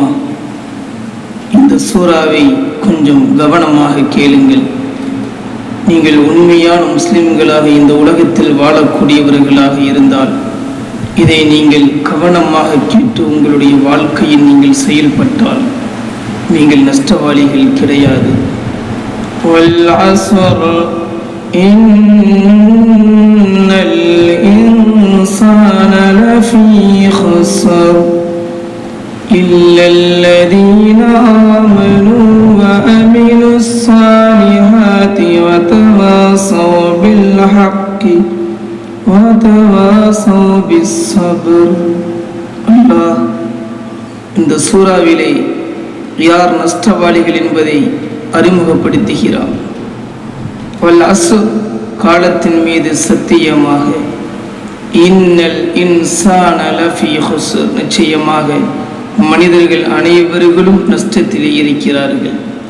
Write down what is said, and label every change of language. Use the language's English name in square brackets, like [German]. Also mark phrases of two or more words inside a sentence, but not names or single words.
[Tamil] இந்த சூறாவை கொஞ்சம் கவனமாக கேளுங்கள். நீங்கள் உண்மையான முஸ்லிம்களாக இந்த உலகத்தில் வாழக்கூடியவர்களாக இருந்தால் இதை நீங்கள் கவனமாக கேட்டு உங்களுடைய வாழ்க்கையில் நீங்கள் செயல்பட்டால் நீங்கள் நஷ்டவாளிகள் கிடையாது. [Arabic] إن الإنسان لفي خسر إلا الذين آمنوا وعملوا الصالحات وتواصوا بالحق وتواصوا بالصبر. [Tamil] அல்லாஹ் இந்த சூறாவிலே யார் நஷ்டவாளிகள் என்பதை அறிமுகப்படுத்துகிறார். காலத்தின் மீது சத்தியமாக, [Arabic] إن الإنسان لفي خسر, [Tamil] நிச்சயமாக மனிதர்கள் அனைவர்களும் நஷ்டத்திலே இருக்கிறார்கள்.